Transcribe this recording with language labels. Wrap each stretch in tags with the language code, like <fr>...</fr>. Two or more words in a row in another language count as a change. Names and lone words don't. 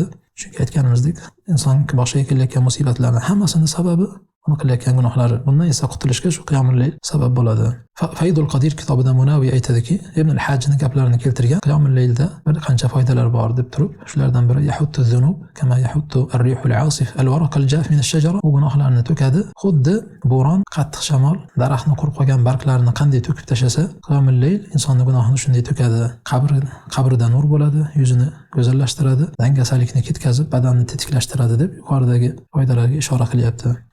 <uz>Chunki aytganimizdek, inson boshiga kelayotgan musibatlarning hammasini sababi uni qilayotgan gunohlari. Bundan esa qutulishga shu qiyomul layl sabab bo'ladi. Faydul Qodir kitobida Munaviy aytadiki, Ibn al-Hajjning gaplarini keltirgan, qiyomul laylda bir qancha foydalar bor deb turib, shulardan biri</uz> <ar>يحط الذنوب كما يحط الريح العاصف الورق الجاف من الشجرة.</ar> <uz>U gunohlarni to'kadi, xuddi bo'ron, qattiq shamol daraxtni qurib qolgan barglarini qanday to'kib tashlasa, qiyomul layl insonning gunohini shunday to'kadi. Qabrida nur bo'ladi, yuzini go'zallashtiradi, dangasalikni ketkazib, badanni tetiklashtiradi deb yuqoridagi foydalarga ishora qilyapti.</uz>